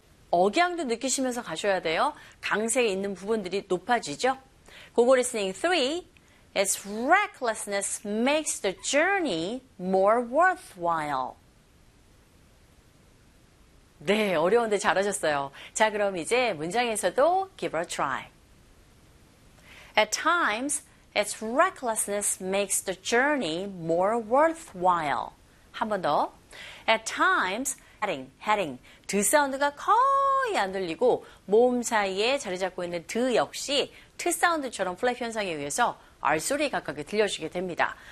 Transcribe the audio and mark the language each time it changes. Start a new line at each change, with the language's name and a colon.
Korean: 억양도 느끼시면서 가셔야 돼요. 강세에 있는 부분들이 높아지죠.
English: Google Listening 3. Its recklessness makes the journey more worthwhile.
Korean: 네, 어려운데 잘하셨어요. 자, 그럼 이제 문장에서도
English: give a try. At times, its recklessness makes the journey more worthwhile.
Korean: 한 번 더.
English: At times, heading.
Korean: 드 사운드가 거의 안 들리고 모음 사이에 자리 잡고 있는 드 역시 트 사운드처럼 플랩 현상에 의해서 R 소리 가깝게 들려주게 됩니다.